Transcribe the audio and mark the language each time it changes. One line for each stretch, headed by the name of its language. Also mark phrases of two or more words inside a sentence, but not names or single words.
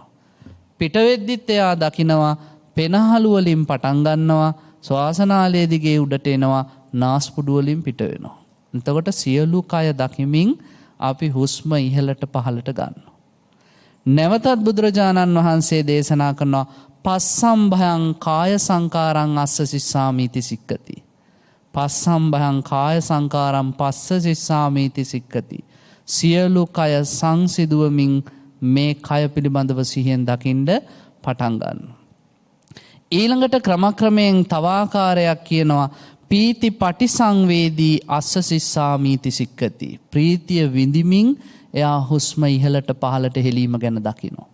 Sinhala: පිට වෙද්දිත් එයා දකිනවා පෙනහළු වලින් පටන් ගන්නවා, ශ්වාසනාලයේ දිගේ උඩට එනවා, නාස්පුඩු වලින් පිට වෙනවා. එතකොට සියලු කය දකිමින් අපි හුස්ම ඉහළට පහළට ගන්නවා. නැවතත් බුදුරජාණන් වහන්සේ දේශනා කරනවා
Pali: පස්සම්භයං කාය සංකාරං අස්ස සිස්සාමීති සික්ඛති. පස්සම්භයං කාය සංකාරං පස්ස සිස්සාමීති සික්ඛති.
Sinhala: සියලු කය සංසිදුවමින් මේ කය පිළිබඳව සිහියෙන් දකින්න පටන් ගන්නවා. ඊළඟට ක්‍රමක්‍රමයෙන් තව ආකාරයක් කියනවා
Pali: පීති පටිසංවේදී අස්ස සිස්සාමීති සික්ඛති.
Sinhala: ප්‍රීතිය විඳිමින් එයා හුස්ම ඉහළට පහළට හෙලීම ගැන දකිනවා.